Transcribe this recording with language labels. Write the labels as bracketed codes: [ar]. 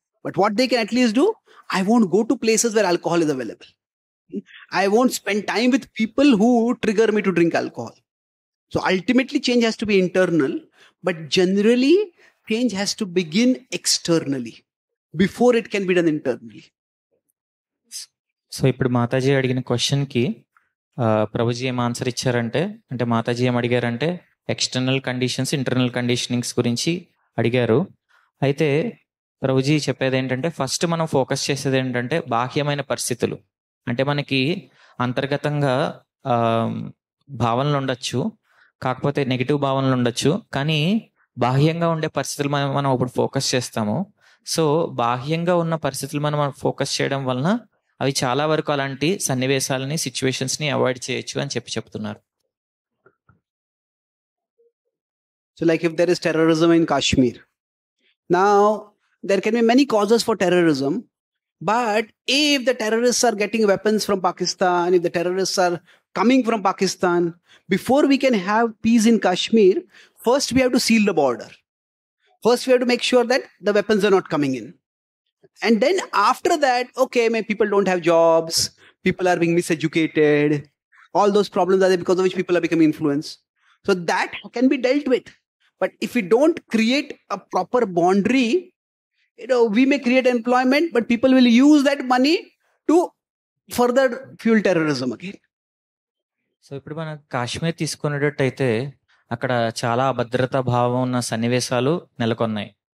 [en] But what they can at least do, I won't go to places where alcohol is available. I won't spend time with people who trigger me to drink alcohol. So ultimately change has to be internal, but generally change has to begin externally before it can be done internally. [te] So ఇప్పుడు మాతాజీ అడిగిన క్వశ్చన్కి ప్రభుజీ ఏం answer ఇచ్చారంటే, అంటే మాతాజీ ఏం అడిగారంటే external conditions, internal conditionings గురించి అడిగారు. అయితే ప్రభుజీ చెప్పేది ఏంటంటే, ఫస్ట్ మనం ఫోకస్ చేసేది ఏంటంటే బాహ్యమైన పరిస్థితులు. అంటే మనకి అంతర్గతంగా భావనలు ఉండొచ్చు, కాకపోతే నెగిటివ్ భావనలు ఉండొచ్చు, కానీ బాహ్యంగా ఉండే పరిస్థితులు మనం ఇప్పుడు ఫోకస్ చేస్తాము. సో బాహ్యంగా ఉన్న పరిస్థితులు మనం ఫోకస్ చేయడం వలన అవి చాలా వరకు అలాంటి సన్నివేశాలని, సిచ్యువేషన్స్ని అవాయిడ్ చేయొచ్చు అని చెప్తున్నారు. [en] So like if there is terrorism in Kashmir, now there can be many causes for terrorism, but if the terrorists are getting weapons from Pakistan, if the terrorists are coming from Pakistan, before we can have peace in Kashmir, first we have to seal the border. First we have to make sure that the weapons are not coming in. And then after that, okay, maybe people don't have jobs, people are being miseducated, all those problems are there because of which people are becoming influenced. So that can be dealt with. But if we don't create a proper boundary, we may create employment, but people will use that money to further fuel terrorism again. [te] So ఇప్పుడు మనం కాశ్మీర్ తీసుకునేటట్టయితే అక్కడ చాలా అభద్రతా భావం ఉన్న సన్నివేశాలు నెలకొన్నాయి.